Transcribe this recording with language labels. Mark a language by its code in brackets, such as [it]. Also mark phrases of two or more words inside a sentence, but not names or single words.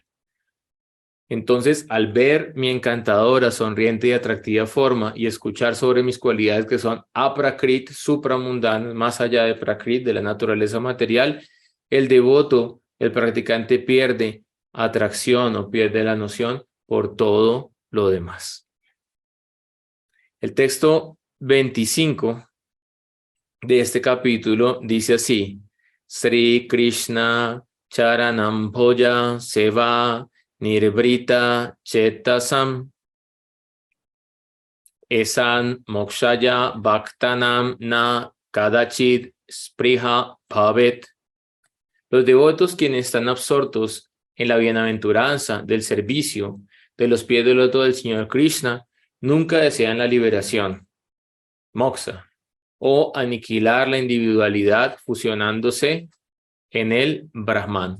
[es] Entonces, al ver mi encantadora, sonriente y atractiva forma y escuchar sobre mis cualidades que son aprakrit, supramundanas, más allá de prakrit, de la naturaleza material, el devoto, el practicante, pierde atracción o pierde la noción por todo lo demás. El texto 25 de este capítulo dice así: [sa] श्री कृष्ण चरणाम् भोज सेवा निर्वृत चेतसाम् एषाम् मोक्षाय भक्तानाम् न कदाचित् स्पृहा भवेत्. [es] Los devotos, quienes están absortos en la bienaventuranza del servicio de los pies del loto del Señor Krishna, nunca desean la liberación, moksha, o aniquilar la individualidad fusionándose en el Brahman.